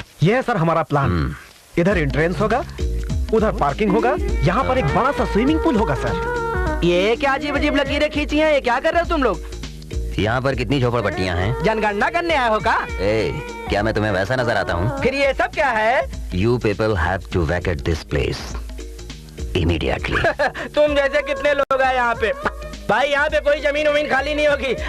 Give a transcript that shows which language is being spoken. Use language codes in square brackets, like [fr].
[hi] ये है सर हमारा प्लान। इधर एंट्रेंस होगा, उधर पार्किंग होगा, यहाँ पर एक बड़ा सा स्विमिंग पूल होगा सर। ये क्या अजीब अजीब लकीरें खींची हैं? ये क्या कर रहे हो तुम लोग? यहाँ पर कितनी झोपड़पट्टियाँ हैं? जनगणना करने आए हो का? क्या मैं तुम्हें वैसा नजर आता हूँ? फिर ये सब क्या है? [en] You people have to vacate this place immediately. [hi] तुम जैसे कितने लोग हैं यहाँ पे? भाई यहाँ पे कोई जमीन वमीन खाली नहीं होगी।